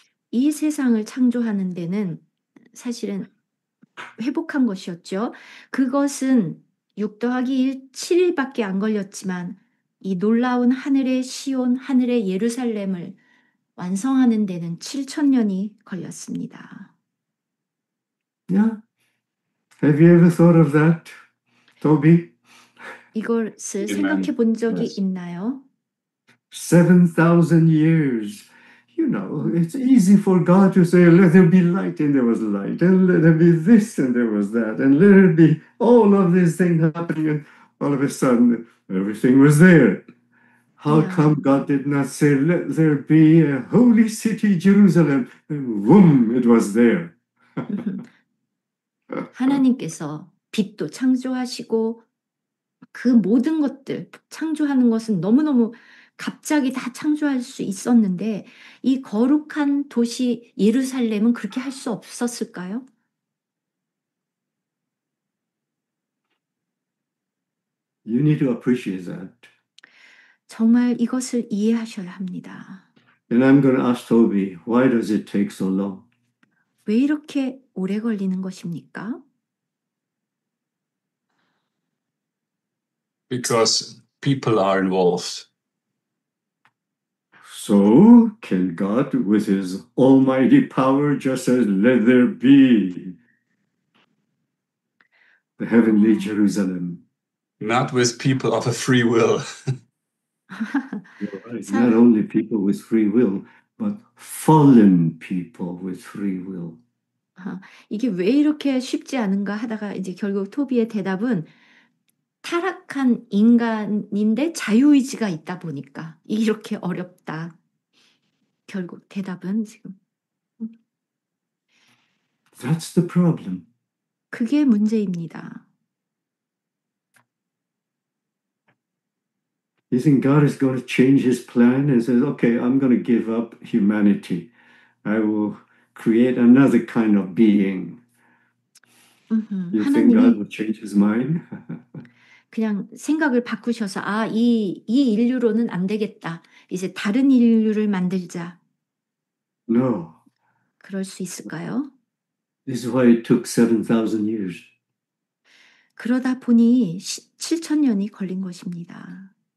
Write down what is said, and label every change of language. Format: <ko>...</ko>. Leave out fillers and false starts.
<ko>이 세상을 창조하는 데는 사실은 회복한 것이었죠. 그것은 6 더하기 1, 7일밖에 안 걸렸지만 이 놀라운 하늘의 시온, 하늘의 예루살렘을 완성하는 데는 7,000년이 걸렸습니다. Yeah.</ko> <en>Have you ever thought of that, Toby?</en> <ko>이것을 Amen. 생각해 본 적이</ko> <en>Yes.</en> <ko>있나요?</ko> <en>7,000 years. You know, it's easy for God to say, let there be light, and there was light, and let there be this, and there was that, and let there be all of these things happening, and all of a sudden, everything was there. How Yeah. come God did not say, let there be a holy city, Jerusalem, and boom, it was there.</en> <ko>하나님께서 빛도 창조하시고 그 모든 것들 창조하는 것은 너무너무 갑자기 다 창조할 수 있었는데 이 거룩한 도시 예루살렘은 그렇게 할 수 없었을까요?</ko> <en>You need to appreciate that.</en> <ko>정말 이것을 이해하셔야 합니다.</ko> <en>And I'm going to ask Toby, why does it take so long?</en> <ko>왜 이렇게 오래 걸리는 것입니까?</ko> <en>Because people are involved. So can God, with his almighty power, just say, let there be the heavenly Jerusalem. Not with people of a free will. You're right. Not only people with free will, but fallen people with free will.</en> <ko>이게 왜 이렇게 쉽지 않은가 하다가 이제 결국 토비의 대답은 타락한 인간인데 자유의지가 있다 보니까 이렇게 어렵다. 결국 대답은 지금</ko> <en>That's the problem.</en> <ko>그게 문제입니다.</ko> <en>You think God is going to change his plan and says, okay, I'm going to give up humanity. I will create another kind of being. You think God</en> <ko>하나님이</ko> <en>will change his mind?</en> <ko>그냥 생각을 바꾸셔서 이 인류로는 안 되겠다. 이제 다른 인류를 만들자.</ko> <en>No.</en> <ko>그럴 수 있을까요?</ko> <en>This is why it took 7,000 years.</en> <ko>그러다 보니 7,000년이 걸린 것입니다.</ko>